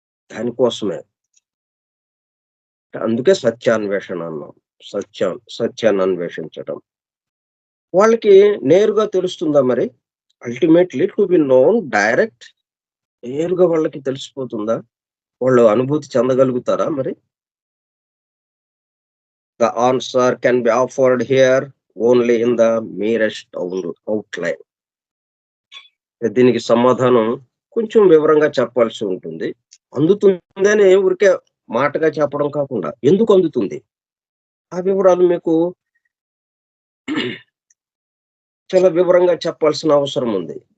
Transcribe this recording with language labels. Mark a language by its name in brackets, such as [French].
[Telugu] దానికోసమే. అందుకే సత్యాన్వేషణ అన్నాం. సత్యాన్ని అన్వేషించడం. వాళ్ళకి నేరుగా తెలుస్తుందా మరి? [English] ultimately to be known direct, [Telugu] నేరుగా వాళ్ళకి తెలిసిపోతుందా? వాళ్ళు అనుభూతి చెందగలుగుతారా మరి? [English] The answer can be offered here only in the merest outline. [Telugu] దీనికి సమాధానం కొంచెం వివరంగా చెప్పాల్సి ఉంటుంది. అందుతుందని ఊరికే మాటగా చెప్పడం కాకుండా, ఎందుకు అందుతుంది? ఆ వివరాలు మీకు చాలా వివరంగా చెప్పాల్సిన అవసరం ఉంది.